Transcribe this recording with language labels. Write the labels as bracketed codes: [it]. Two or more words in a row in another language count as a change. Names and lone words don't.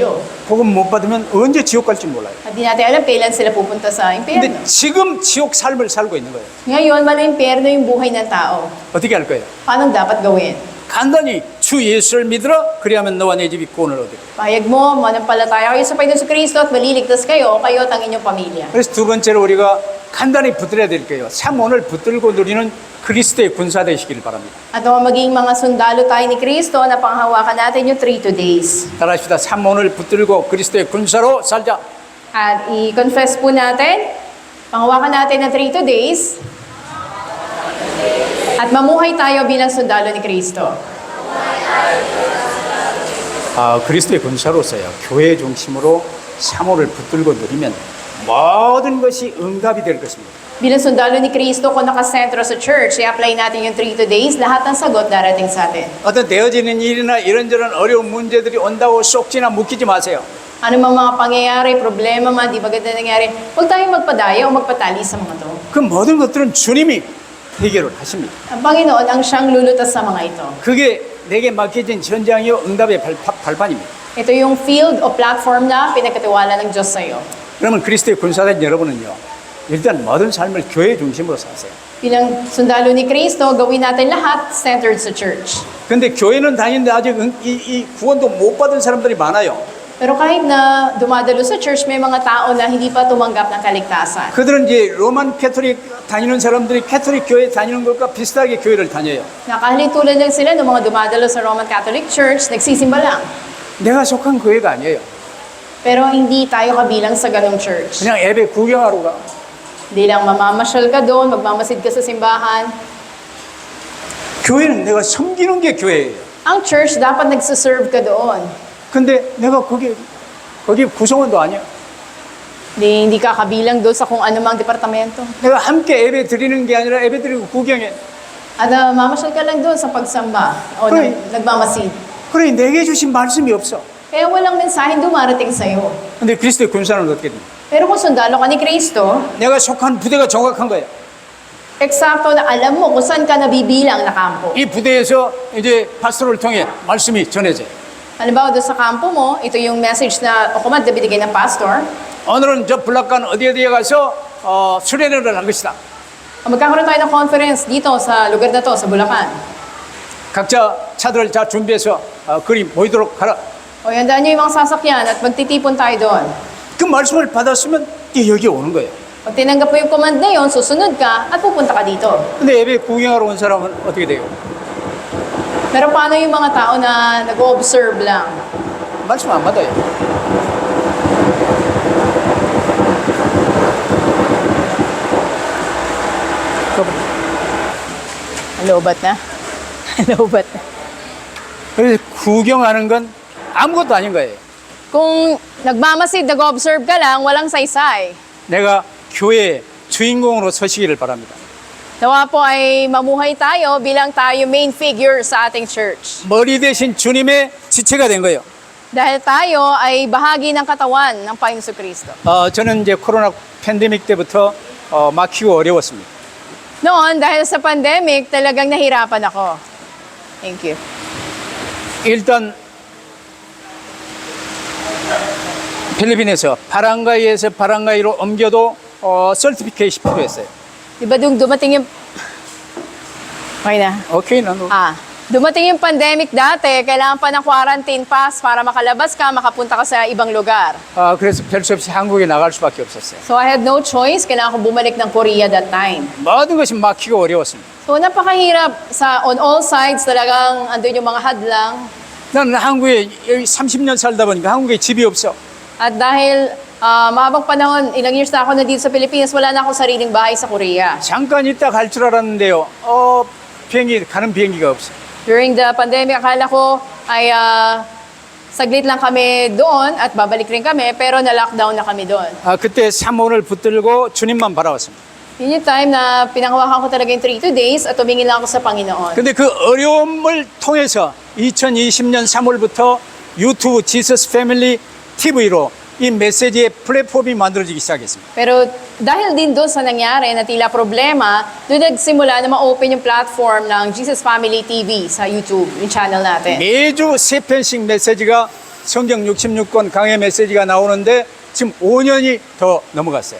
[ko] 복음 못 받으면 언제 지옥 갈지 몰라요. [tl] At di natin alam kailan sila pupunta sa impyerno. [ko] 근데 지금 지옥 삶을 살고 있는 거예요. [tl] Ngayon, impyerno yung buhay ng tao. [ko] 어떻게 할 거예요? [tl] Paano dapat gawin? [ko] 간단히 주 예수를 믿으라. 그리하면 너와 내 집이 구원을 얻으리라. [tl] Payag mo, manampalataya kayo sa Panginoon Kristo at maliligtas kayo, kayo at ang inyong pamilya. [ko] 그래서 두 번째로 우리가 간단히 붙들어야 될 거예요. 참 오늘 붙들고 누리는 그리스도의 군사 되시기를 바랍니다. [tl] At maging mga sundalo tayo ni Kristo na panghawakan natin yung [en] 3 days. [ko] 따라합시다. 참 오늘 붙들고 그리스도의 군사로 살자. [tl] At i-confess po natin, panghawakan natin ng [en] 3 days. [tl] At mamuhay tayo bilang sundalo ni Kristo. [ko] 그리스도의 군사로서요. 교회 중심으로 참호를 붙들고 누리면 모든 것이 응답이 될 것입니다. [tl] Bilang sundalo ni Kristo, kung nakasentro sa church, i-apply natin yung [en] 3 days, [tl] lahat ng sagot darating sa atin. [ko] 어떤 되어지는 일이나 이런저런 어려운 문제들이 온다고 쏙지나 묶이지 마세요. [tl] Ano mang mga pangyayari, problema man, di maganda nangyari, huwag tayong magpadaya o magpatali sa mga to. [ko] 그 모든 것들은 주님이 해결을 하십니다. [tl] Ang Panginoon ang siyang lulutas sa mga ito. [ko] 그게 내게 맡겨진 현장이요 응답의 발판입니다. [tl] Ito yung field o platform na pinagkatiwala ng Diyos sa iyo. [ko] 그러면 그리스도의 군사된 여러분은요. 일단 모든 삶을 교회 중심으로 사세요. [tl] Bilang sundalo ni Kristo, gawin natin lahat centered sa church. [ko] 근데 교회는 다니는데 아직 이 구원도 못 받은 사람들이 많아요. [tl] Pero kahit na dumadalo sa church, may mga tao na hindi pa tumanggap ng kaligtasan. [ko] 그들은 이제 로만 캐토릭 다니는 사람들이 캐토릭 교회 다니는 것과 비슷하게 교회를 다녀요. [tl] Nakahalintulad lang sila ng mga dumadalo sa Roman Catholic Church, nagsisimba lang. [ko] 내가 속한 교회가 아니에요. [tl] Pero hindi tayo kabilang sa ganong church. [ko] 그냥 예배 구경하러 가. [tl] Hindi lang mamamasyal ka doon, magmamasid ka sa simbahan. [ko] 교회는 내가 섬기는 게 교회예요. [tl] Ang church, dapat nagsiserve ka doon. [ko] 근데 내가 거기 구성원도 아니야. [tl] Hindi ka kabilang doon sa kung anumang departamento. [ko] 내가 함께 예배 드리는 게 아니라 예배 드리고 구경해. [tl] At mamasyal ka lang doon sa pagsamba o Hoy. nagmamasid. [ko] 그래 내게 주신 말씀이 없어. [tl] Kaya walang mensaheng dumarating sa'yo. [ko] 근데 그리스도의 군사는 어떻게 돼? [tl] Pero kung sundalo ka ni Kristo, [ko] 내가 속한 부대가 정확한 거야. [tl] eksakto na alam mo kung saan ka nabibilang na kampo. [ko] 이 부대에서 이제 파스토를 통해 말씀이 전해져요. [tl] Halimbawa doon sa kampo mo, ito yung message na o command na binigay ng pastor. [ko] 오늘은 저 블락간 어디에 가서 수련회를 할 것이다. [tl] Magkakaroon tayo ng conference dito sa lugar na to, sa Bulacan. [ko] 각자 차들을 다 준비해서 그리 모이도록 하라. [tl] O handaan nyo yung mga sasakyan at magtitipon tayo doon. [ko] 그 말씀을 받았으면 여기 오는 거예요. [tl] Pag tinanggap mo yung command na yun, susunod ka at pupunta ka dito. [ko] 근데 예배 구경하러 온 사람은 어떻게 돼요? [tl] Pero paano yung mga tao na nag-observe lang? [ko] 말씀 안 받아요. [tl] Lobat na. Lobat na. [ko] 그래서 구경하는 건 아무것도 아닌 거예요. [tl] Kung nagmamasid, nag-observe ka lang, walang saysay. [ko] 내가 교회의 주인공으로 서시기를 바랍니다. [tl] Nawa po ay mamuhay tayo bilang tayo [en] main figure [tl] sa ating church. [ko] 머리 대신 주님의 지체가 된 거예요. [tl] Dahil tayo ay bahagi ng katawan ng Panginoon Kristo. [ko] 저는 이제 코로나 팬데믹 때부터 막히고 어려웠습니다. [tl] Noon, dahil sa pandemic, talagang nahirapan ako. [en] Thank you. [ko] 일단 필리핀에서 바랑가이에서 바랑가이로 옮겨도 서티피케이션이 필요했어요. [tl] Di ba dumating yung... Okay na. [ko] 오케이, 나도. [tl] Dumating yung pandemic dati, kailangan pa ng [en] quarantine pass [tl] para makalabas ka, makapunta ka sa ibang lugar. [ko] 그래서 별 수 없이 한국에 나갈 수밖에 없었어요. [en] So I had no choice, [tl] kailangan ko bumalik ng Korea [en] that time. [ko] 모든 것이 막히고 어려웠습니다. [tl] So napakahirap [en] on all sides [tl] talagang andun yung mga hadlang. [ko] 나는 한국에 30년 살다 보니까 한국에 집이 없어. [tl] At dahil mahabang panahon, ilang years na ako na dito sa Pilipinas, wala na akong sariling bahay sa Korea. [ko] 잠깐 있다 갈 줄 알았는데요. 가는 비행기가 없어. [en] During the pandemic, [tl] akala ko ay saglit lang kami doon at babalik rin kami, pero na-lockdown na kami doon. [ko] 그때 사모를 붙들고 주님만 바라봤습니다. [tl] Yun yung time na pinanghawakan ko talaga yung [en] 2 days [tl] at tumingin lang ako sa Panginoon. [ko] 근데 그 어려움을 통해서 2020년 3월부터 유튜브 지서스 패밀리 TV로 이 메시지의 플랫폼이 만들어지기 시작했습니다. [tl] Pero dahil din doon sa nangyari na tila problema, doon nagsimula na ma-open yung platform ng Jesus Family TV sa YouTube, yung channel natin. [ko] 매주 3편씩 메시지가 성경 66권 강해 메시지가 나오는데 지금 5년이 더 넘어갔어요.